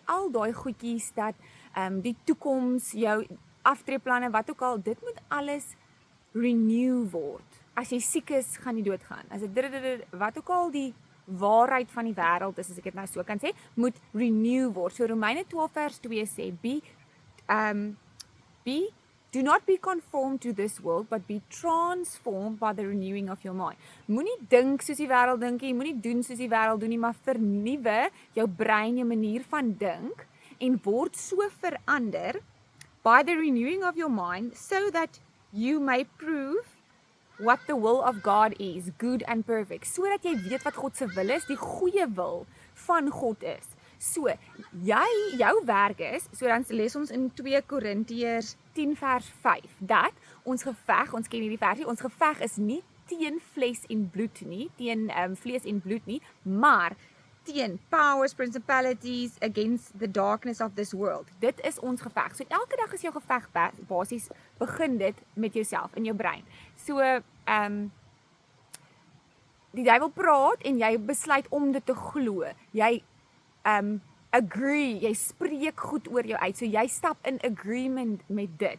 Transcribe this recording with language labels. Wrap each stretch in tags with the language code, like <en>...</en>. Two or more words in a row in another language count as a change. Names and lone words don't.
<af>Al daai goedjies dat die toekoms, jou aftreeplanne, wat ook al, dit moet alles renew word. As jy siek is, gaan jy doodgaan. As dit wat ook al die waarheid van die wêreld is, as ek dit nou so kan sê, moet renew word. So Romeine 12 vers 2 sê,</af> <en>do not be conformed to this world, but be transformed by the renewing of your mind.</en> <af>Moenie dink soos die wêreld dink nie, moenie doen soos die wêreld doen nie, maar vernuwe jou brein, jou manier van dink, en word so verander</af> <en>by the renewing of your mind, so that you may prove what the will of God is, good and perfect,</en> <af>sodat jy weet wat God se wil is, die goeie wil van God is. So, jou werk is, so dan lees ons in 2 Korintiërs 10 vers 5, dat ons geveg, ons ken hierdie versie, ons geveg is nie teen vlees en bloed nie, teen vlees en bloed nie, maar teen</af> <en>powers, principalities, against the darkness of this world.</en> <af>Dit is ons geveg. So elke dag is jou geveg basies, begin dit met jouself, in jou brein. So, die duiwel praat en jy besluit om dit te glo. Jy agree, jy spreek goed oor jou uit, so jy stap in agreement met dit.</af>